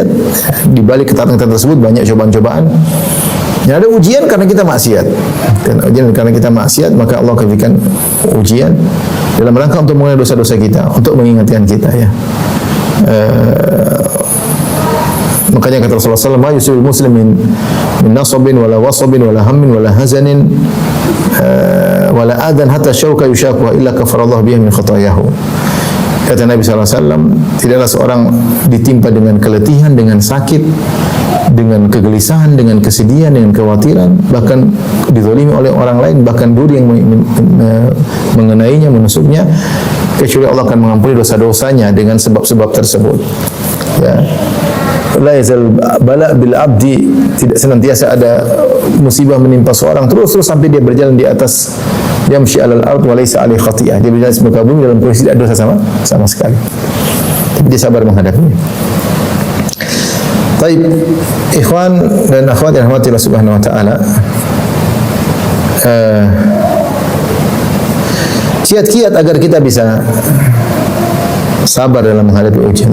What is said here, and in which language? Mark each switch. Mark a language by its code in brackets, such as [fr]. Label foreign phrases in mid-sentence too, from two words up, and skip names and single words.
[id] Di balik ketaatan kita tersebut banyak cobaan-cobaan. Dan ada ujian karena kita maksiat. Dan ujian karena kita maksiat, maka Allah berikan ujian dalam rangka untuk mengenai dosa-dosa kita, untuk mengingatkan kita, ya. Makanya kata Rasulullah SAW, [ar] "ما يصيب المسلم من نصب ولا وصب ولا هم ولا حزن ولا أذى حتى الشوكة يشاكها إلا كفر الله بها من خطاياه." [id] Kata Nabi SAW, tidaklah seorang ditimpa dengan keletihan, dengan sakit, dengan kegelisahan, dengan kesedihan, dengan kekhawatiran, bahkan dizalimi oleh orang lain, bahkan duri yang mengenainya, menusuknya, kecuali Allah akan mengampuni dosa-dosanya dengan sebab-sebab tersebut. Ya. [ar] لا يزال البلاء بالعبد, [id] tidak senantiasa ada musibah menimpa seorang terus sampai dia berjalan di atas, [ar] يمشي على الأرض وليس عليه خطيئة, [id] dia berjalan di muka bumi dalam kondisi tidak dosa sama sekali, tapi dia sabar menghadapinya. Baik, ikhwan dan akhwat yang dirahmati Allah [ar] سبحانه وتعالى, [id] kiat-kiat agar kita bisa sabar dalam menghadapi ujian.